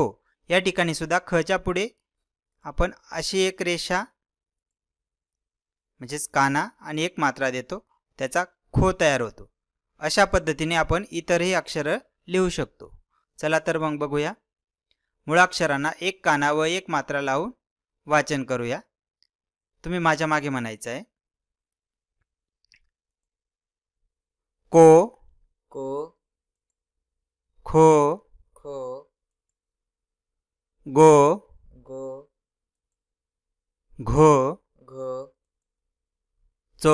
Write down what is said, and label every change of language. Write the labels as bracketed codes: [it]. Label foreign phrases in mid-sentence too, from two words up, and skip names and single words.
[mr] या ठिकाणी सुद्धा खच्या पुढे आपण अशी एक रेषा म्हणजेच काना आणि एक मात्रा देतो, त्याचा खो तयार होतो। अशा पद्धतीने आपण इतरही अक्षर लिहू शकतो। चला तर मग बघूया। मुळाक्षरांना एक काना व एक मात्रा लावून वाचन करूया। तुम्ही माझ्या मागे म्हणायचं आहे। को, को, खो, खो, गो, गो, घो, घो, चो,